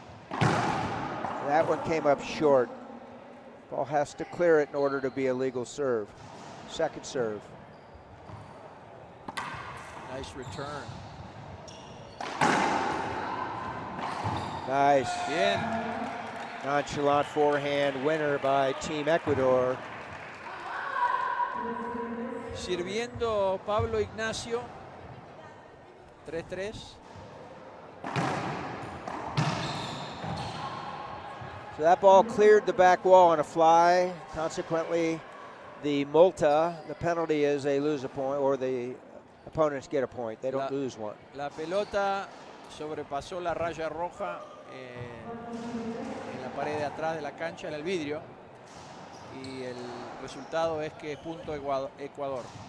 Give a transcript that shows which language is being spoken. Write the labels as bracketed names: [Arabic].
[English] That one came up short. Ball has to clear it in order to be a legal serve. Second serve. Nice return. Nice. [Spanish] Bien. [English] Nonchalant forehand winner by Team Ecuador. [Spanish] Sirviendo Pablo Ignacio. 3-3. [English] So that ball cleared the back wall on a fly. Consequently, the multa, the penalty is they lose a point, or the opponents get a point. They don't lose one. [Spanish] La pelota sobrepasó la raya roja en la pared de atrás de la cancha, en el vidrio. Y el resultado es que es punto Ecuador.